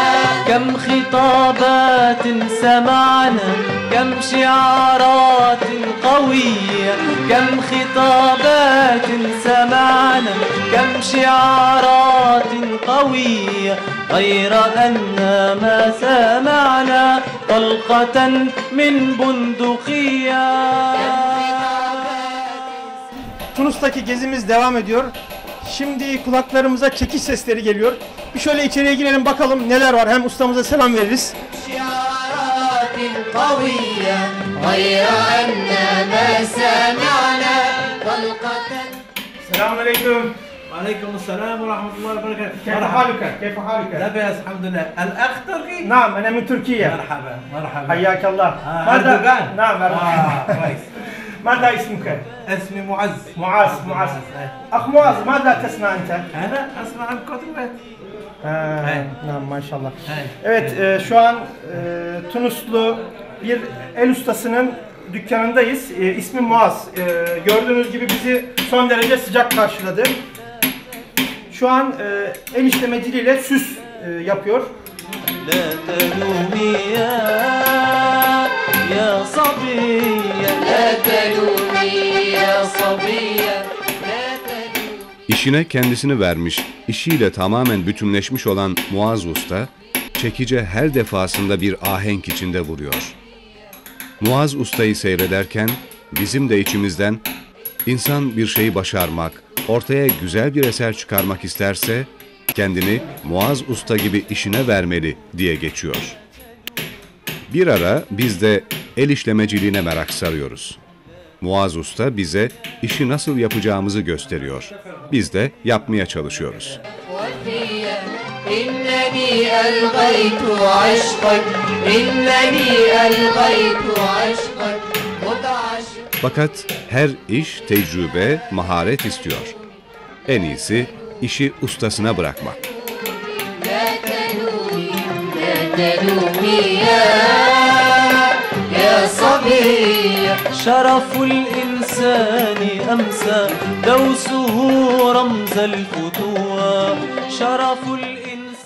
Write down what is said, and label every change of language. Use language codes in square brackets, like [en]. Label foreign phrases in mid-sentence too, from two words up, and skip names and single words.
[ar] كم خطابات سمعنا كم شعارات قوية كم خطابات سمعنا كم شعارات قوية غير أن ما سمعنا طلقة من بندقية. [tr] Tunus'taki gezimiz devam ediyor. Şimdi kulaklarımıza çekiş sesleri geliyor. Bir şöyle içeriye girelim bakalım neler var. Hem ustamıza selam veririz. [ar] شعارات قوية غير أن ما سمعنا طلقة. [tr] Selamünaleyküm. [ar] وعليكم السلام ورحمة الله وبركاته. كيف حالك؟ كيف حالك? لاباس الحمد لله. الأخ تركي؟ نعم، أنا من Türkiye. مرحبا مرحبا. Hayyakallah. أردوغان. Naam, كويس. ماذا اسمك؟ اسمي معز. معاذ. أخ معاذ ماذا تصنع أنت؟ أنا أصنع الكتب. Naam, [tr] maşallah. Hey. Evet, şu an Tunuslu bir el ustasının dükkanındayız. İsmi Muaz. Gördüğünüz gibi bizi son derece sıcak karşıladı. şu an el işlemeciliğiyle süs yapıyor. [ar] لا تلومي يا صبية لا تلومي يا صبية لا تلومي. [tr] İşine kendisini vermiş, işiyle tamamen bütünleşmiş olan Muaz Usta, çekice her defasında bir ahenk içinde vuruyor. Muaz Usta'yı seyrederken bizim de içimizden insan bir şeyi başarmak, ortaya güzel bir eser çıkarmak isterse kendini Muaz Usta gibi işine vermeli diye geçiyor. Bir ara biz de el işlemeciliğine merak sarıyoruz. Muaz Usta bize işi nasıl yapacağımızı gösteriyor. Biz de yapmaya çalışıyoruz. [ar] وفيا إنني ألغيت عشقك إنني ألغيت عشقك متعشق. [tr] Fakat her iş tecrübe, maharet istiyor. En iyisi işi ustasına bırakmak. [ar] لا تلومي لا تلومي يا صبية. شرف الإنسان أمسى دوسه رمز الفتوى شرف الإنسان.